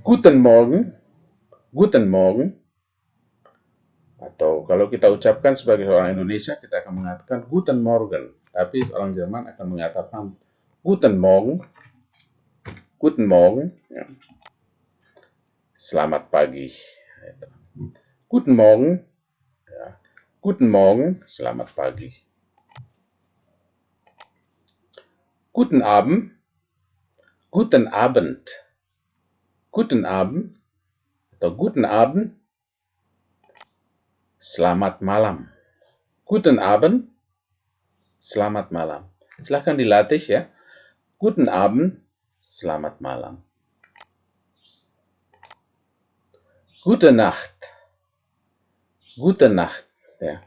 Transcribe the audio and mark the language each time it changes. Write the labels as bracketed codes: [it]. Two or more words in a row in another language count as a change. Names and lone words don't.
[de] Guten Morgen, guten Morgen. [id] Atau kalau kita ucapkan sebagai orang Indonesia, kita akan mengatakan [de] Guten Morgen. [id] Tapi orang Jerman akan mengatakan [de] Guten Morgen, Guten Morgen. [id] Ya. Selamat pagi. [de] Guten Morgen, ya. Guten Morgen, [id] selamat pagi. [de] Guten Abend, Guten Abend, Guten Abend, atau Guten Abend, [id] selamat malam. [de] Guten Abend, [id] selamat malam. Silahkan dilatih ya. [de] Guten Abend, [id] selamat malam. [de] Gute Nacht, Gute Nacht. [id] Ya.